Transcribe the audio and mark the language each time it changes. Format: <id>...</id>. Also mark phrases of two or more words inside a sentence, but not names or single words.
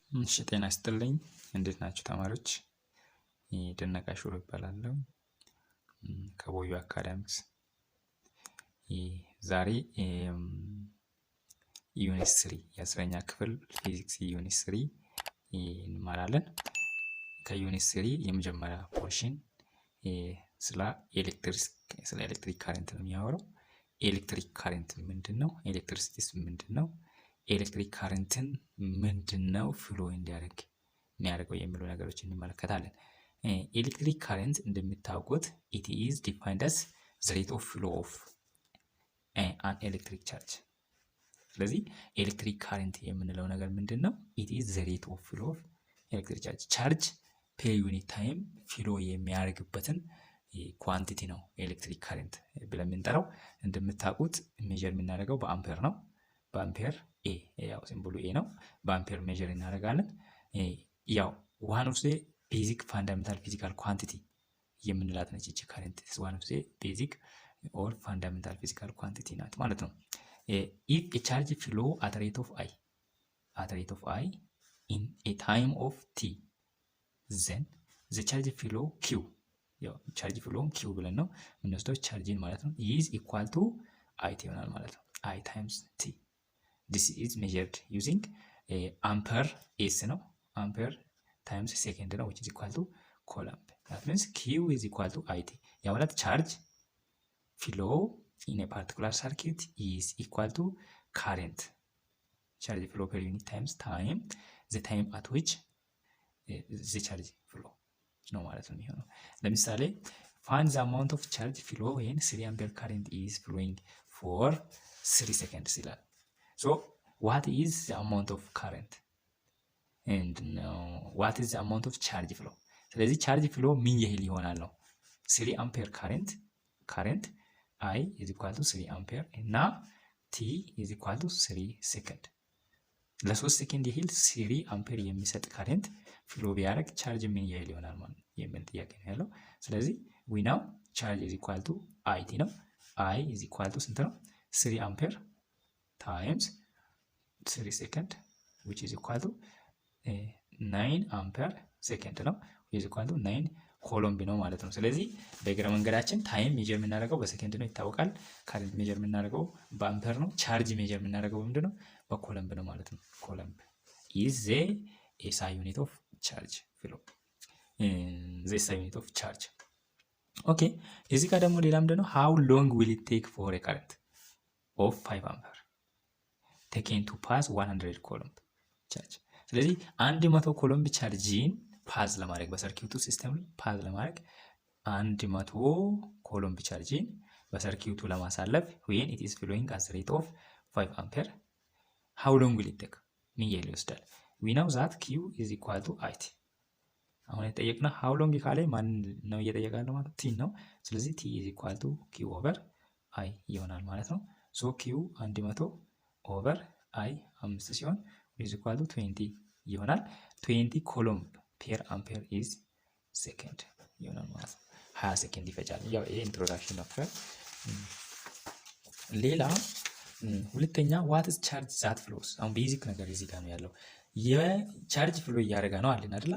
<am>እሺ ጤና ይስጥልኝ እንዴት ናችሁ ተማሪዎች? ደነቃ ሹሩ እባላለሁ ከቦዩ አካዳሚክስ። ዛሬ ዩኒት 3 የ10ኛ ክፍል ፊዚክስ ዩኒት 3 እንማራለን። ከዩኒት 3 የመጀመሪያ ፖርሽን ስለ</am> <en>electric current</en> <am>ነው የሚያወራው።</am> <en>electric current</en> <am>ምንድነው? ኤሌክትሪሲቲስ ምንድነው? ኤሌክትሪክ ካረንትን ምንድነው ፍሎ እንዲያደርግ የሚያደርገው የሚሉ ነገሮችን እንመለከታለን።</am> <en>electric current</en> <am>እንደምታውቁት</am> <en>it is defined as the rate of flow of an electric charge።</en> <am>ስለዚህ</am> <en>electric current</en> <am>የምንለው ነገር ምንድነው?</am> <en>it is the rate of flow of electric charge። charge per unit time</en> <am>ፍሎ የሚያደርግበትን ኳንቲቲ ነው</am> <en>electric current</en> <am>ብለን የምንጠራው። እንደምታውቁት ሜጀር የምናደርገው በአምፔር ነው። በአምፔር ኤ ያው ሲምቦሉ ኤ ነው። በአምፔር ሜጀር እናደርጋለን። ያው</am> <en>one of the basic fundamental physical quantity</en> <am>የምንላት ነች እቺ ካረንት።</am> <en>one of the basic or fundamental physical quantity</en> <am>ናት ማለት ነው።</am> <en>if a charge flow at a rate of I in a time of t then the charge flow q</en> <am>ያው ቻርጅ ፍሎውን q ብለን ነው የምንወስደው ቻርጅን ማለት ነው</am> <en>is equal to I</en> <am>ይሆናል ማለት ነው።</am> <en>I times t. This is measured using ampere s ነው ampere times second ነው which is equal to coulomb. That means q is equal to it.</en> <am>ያው ማለት</am> <en>ቻርጅ flow in a particular circuit is equal to current. Charge flow per unit times time, the time at which the charge flow</en> <am>ነው ማለት ነው የሚሆነው። ለምሳሌ</am> <en>find the amount of charge flow when 3 ampere current is flowing for 3 seconds ይላል። So what is the amount of current and what is the amount of charge flow?</en> <am>ስለዚህ ቻርጅ ፍሎ ምን ያህል ይሆናል ነው</am> <en>3 ampere current I is equal to 3 ampere</en> <am>እና</am> <en>t is equal to 3 second።</en> <am>ለ3 ሰከንድ ያህል 3 አምፔር የሚሰጥ ካረንት ፍሎ ቢያደርግ ቻርጅ ምን ያህል ይሆናል ማለት የሚል ጥያቄ ነው ያለው። ስለዚህ</am> <en>we know charge is equal to it</en> <am>ነው።</am> <en>I is equal to</en> <am>ስንት ነው? 3 አምፔር</am> <en>times 3 second which is equal to 9</en> <am>አምፔር second ነው</am> <en>which is equal to 9</en> <am>ኮሎምብ ነው ማለት ነው። ስለዚህ በእግረ መንገዳችን</am> <en>time measure</en> <am>የምናደርገው በሰከንድ ነው ይታወቃል። ካረንት ሜጀር የምናደርገው በአምፔር ነው። ቻርጅ ሜጀር የምናደርገው ምንድነው? በኮሎምብ ነው ማለት ነው። ኮሎምብ</am> <en>is the SI unit of charge</en> <am>flow the SI unit of charge። ኦኬ እዚህ ጋር ደግሞ ሌላ ምንድነው?</am> <en>how long will it take for a current of 5 ampere taken to pass 100 coulomb charge።</en> <am>ስለዚህ 100 ኮሎምብ ቻርጅን ፓዝ ለማድረግ በሰርኪዩቱ ሲስተም ላይ ፓዝ ለማድረግ 100 ኮሎምብ ቻርጅን በሰርኪዩቱ ለማሳለፍ</am> <en>when it is flowing at the rate of 5 ampere how long will it take?</en> <am>ምን ያህል ይወስዳል?</am> <en>we know that q is equal to it።</en> <am>አሁን የጠየቅነው</am> <en>how long</en> <am>ካለ ማን ነው እየጠየቃለው ማለት t ነው። ስለዚህ</am> <en>t is equal to q over i</en> <am>ይሆናል ማለት ነው።</am> <en>so q 100 over i 5</en> <am>ሲሆን</am> <en>is equal to 20</en> <am>ይሆናል። 20 ኮሎምብ</am> <en>per ampere is second</en> <am>ይሆናል ማለት ነው። 20 ሰከንድ ይፈጃል። ያው ይሄ ኢንትሮዳክሽን ነው። ሌላ ሁለተኛ</am> <en>what is charge that flows።</en> <am>አሁን ቤዚክ ነገር እዚህ ጋር ነው ያለው። የቻርጅ ፍሎ እያደረገ ነው አለን አይደል?</am>